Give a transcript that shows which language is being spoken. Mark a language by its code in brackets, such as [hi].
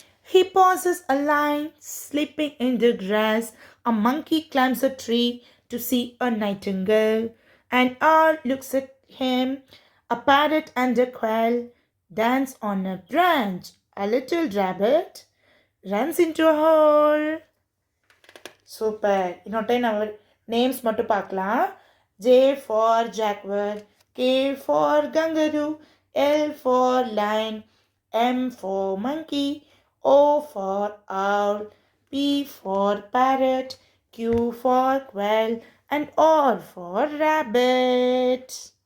[en] He passes a lion sleeping in the grass. A monkey climbs a tree to see a nightingale. An owl looks at him. A parrot and a quail dance on a branch. A little rabbit runs into a hole. [ta] Super. இன்னொரு time நம்ம names மட்டும் பார்க்கலாம். [en] J for jaguar, K for kangaroo, L for lion, M for monkey, O for owl, P for parrot, Q for quail and R for rabbit.